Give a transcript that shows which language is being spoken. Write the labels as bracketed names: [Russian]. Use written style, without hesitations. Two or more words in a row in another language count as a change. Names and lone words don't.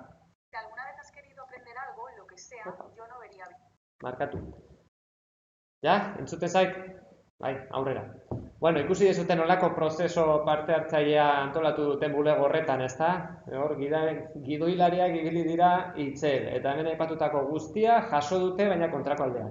[Spanish] Si alguna vez has querido aprender algo, lo que sea, yo no vería bien. [Basque] Markatu. Ja, entzute zait? Bai, aurrera. Bueno, ikusi dezute nolako prozeso parte hartzailea antolatu duten bulego horretan, ezta? Hor, gidoilariak ibili dira itzel, eta hemen aipatutako guztia jaso dute, baina kontrako aldean.